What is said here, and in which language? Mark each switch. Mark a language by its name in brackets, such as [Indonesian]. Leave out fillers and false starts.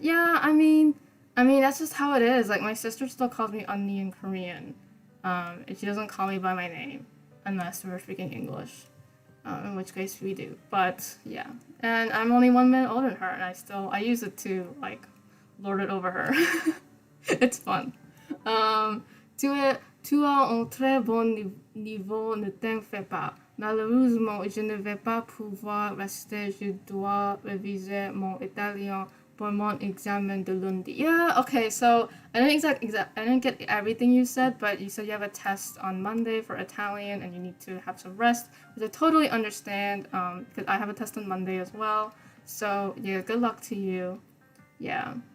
[English] Yeah, I mean that's just how it is. Like my sister still calls me Unni in Korean. And she doesn't call me by my name unless we're speaking English. In which case we do. But yeah, and I'm only 1 minute older than her, and I use it to like lord it over her. It's fun. [French] Tu as un très bon niveau, ne t'en fais pas. Malheureusement, je ne vais pas pouvoir rester. Je dois réviser mon italien for mon examen de lundi. [English] Yeah, okay, so I didn't get everything you said, but you said you have a test on Monday for Italian and you need to have some rest, which I totally understand, because I have a test on Monday as well. So yeah, good luck to you. Yeah.